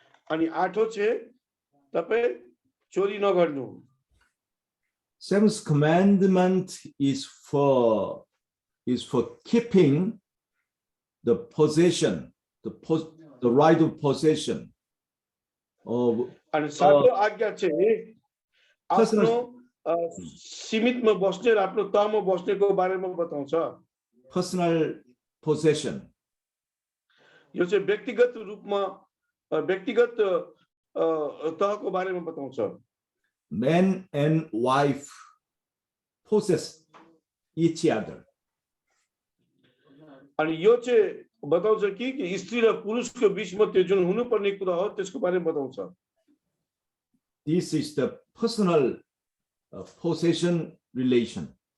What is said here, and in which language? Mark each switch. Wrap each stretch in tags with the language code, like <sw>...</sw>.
<ne>अनि आठौं चाहिँ तपाई चोरी नगर्नु।</ne> <en>Seventh commandment is for keeping the possession, the right of possession of</en> <ne>अनि सातौं आज्ञा चाहिँ आफ्नो सीमितमा बस्ने र आफ्नो तहमा बस्नेको बारेमा बताउँछ।</ne> <en>personal possession.</en> <ne>यो चाहिँ व्यक्तिगत रूपमा व्यक्तिगत तहको बारेमा बताउँछ।</ne> <en>Man and wife possess each other.</en> <ne>अनि यो चाहिँ बताउँछ कि स्त्री र पुरुषको बीचमा त्यो जुन हुनुपर्ने कुरा हो त्यसको बारेमा बताउँछ।</ne> <en>This is the personal possession relation.</en>